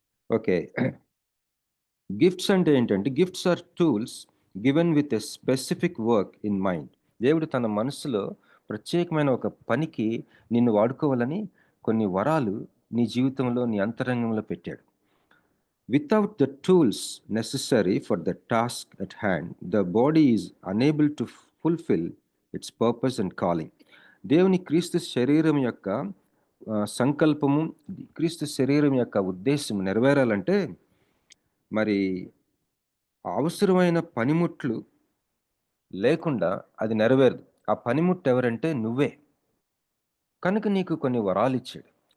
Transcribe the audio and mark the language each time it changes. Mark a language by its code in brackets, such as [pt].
[en] okay, gifts [te] అంటే ఏంటంటే [en] Gifts are tools given with a specific work in mind. [te] దేవుడు తన మనసులో ప్రత్యేకమైన ఒక పనికి నిన్ను వాడుకోవాలని కొన్ని వరాలు నీ జీవితంలో, నీ అంతరంగంలో పెట్టాడు. [en] Without the tools necessary for the task at hand, the body is unable to fulfill its purpose and calling. [te] దేవుని క్రీస్తు శరీరం యొక్క సంకల్పము, క్రీస్తు శరీరం యొక్క ఉద్దేశం నెరవేరాలంటే మరి అవసరమైన పనిముట్లు లేకుండా అది నెరవేరదు. ఆ పనిముట్టు ఎవరంటే నువ్వే. కనుక నీకు కొన్ని వరాలు ఇచ్చాడు.